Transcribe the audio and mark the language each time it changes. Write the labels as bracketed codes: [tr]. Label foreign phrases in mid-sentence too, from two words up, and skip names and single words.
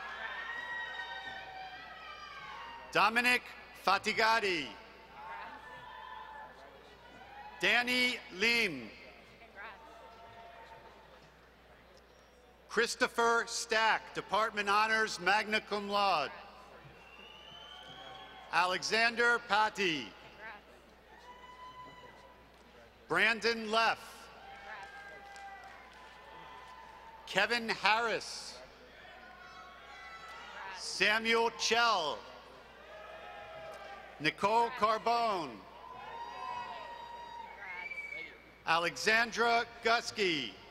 [en] Dominic Fatigati. Danny Lim. Christopher Stack, Department Honors, [la] magna cum laude. [en] Alexander Patti. Brandon Leff. Kevin Harris. Samuel Chell. Nicole Carbone. Alexandra Gusky.